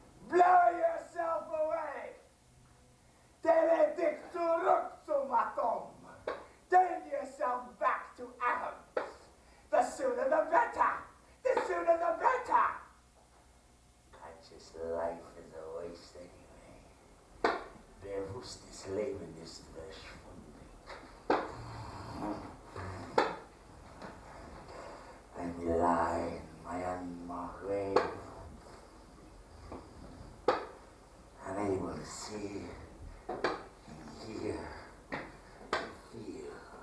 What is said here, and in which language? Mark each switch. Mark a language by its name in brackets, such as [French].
[English] Blow yourself away. Benedictu luxum atom. Turn yourself back to atoms. The sooner the better. The sooner the better. Conscious life is a waste anyway. [German] Bewusstes Leben ist verschwunden. [English] When we lie in my unmarked grave, unable to see and hear and feel,